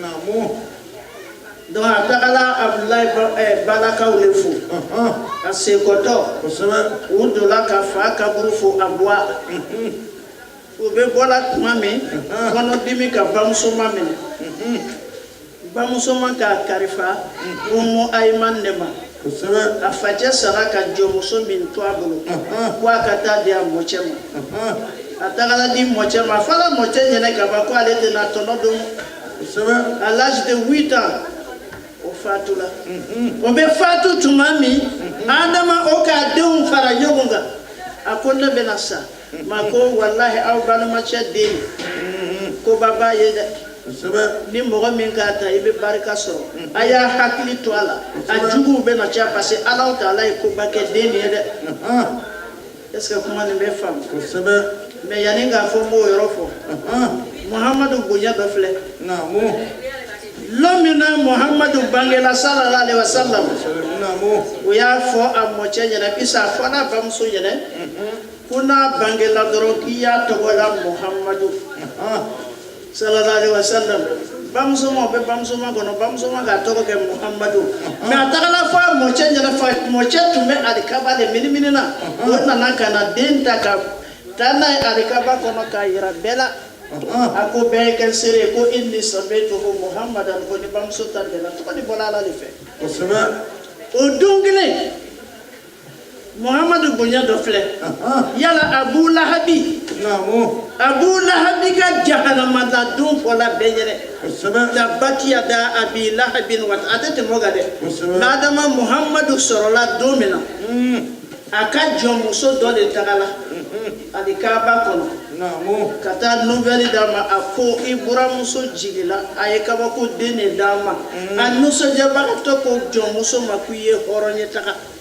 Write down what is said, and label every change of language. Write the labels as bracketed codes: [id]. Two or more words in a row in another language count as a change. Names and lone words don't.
[bm] donc a tagala Abdulahi balakaw le fo a sekɔtɔ u dola ka fa kaburu fo a bɔ u bɛ bɔla tuma min kɔnɔdimi ka bamuso ma minɛ bamuso ma k'a karifa Umu Ayman de ma a facɛ sara ka jɔnmuso min to a bolo ko a ka taa di a mɔcɛ ma a tagala di mɔcɛ ma a fɔra mɔcɛ ɲɛnɛ ka ban ko ale tɛna tɔnɔ don [fr] à l'âge de 8 ans [bm] o fatula o bɛ fatu tuma min Adama o k'a denw fara ɲɔgɔn kan a ko ne bɛna sa ma ko wallahi aw balimacɛ den ko baba ye dɛ ni mɔgɔ min k'a ta i bɛ barika sɔrɔ a y'a hakili to a la a juguw bɛna caya [fr] parce que [bm] Ala Taala ye koba kɛ den ye dɛ [fr] est ce que [bm] kuma nin bɛ faamu mais yanni k'a fɔ n b'o yɔrɔ fɔ Muhamadu bonya dɔ filɛ lomina Muhammadu bangela [ar] صلى الله عليه وسلم [bm] o y'a fɔ a mɔcɛ ɲɛna bisa fɔ n'a bamuso ɲɛna ko n'a bangela dɔrɔn k'i y'a tɔgɔ la Muhammadu [ar] صلى الله عليه وسلم [bm] bamuso ma bɛ bamuso ma kɔnɔ bamuso ma k'a tɔgɔ kɛ Muhammadu mais a tagala fɔ a mɔcɛ ɲɛna mɔcɛ tun bɛ alikaba de minimini na o nana ka na den ta ka taa n'a ye alikaba kɔnɔ k'a yira bɛɛ la a ko bɛɛ ye kɛ seere ko [ar] إني سميته محمدا [bm] ko ni bamuso ta bɛɛ la tɔgɔ ni bɔla Ala de fɛ o don kelen Muhammadu bonya dɔ filɛ yala Abu Lahabi ka jahanama la don fɔla bɛɛ ɲɛnɛ [ar] تبت يدا أبي لهب [bm] wa a tɛ tɛmɛ o kan dɛ n'Adama Muhammadu sɔrɔla don min na a ka jɔnmuso dɔ de tagala alikaba kɔnɔ ka taa nouvelle d'a ma a ko i buramuso jigila a ye kabako den de d'a ma a nisɔndiyabagatɔ ko jɔnmuso ma k'i ye hɔrɔn ye taga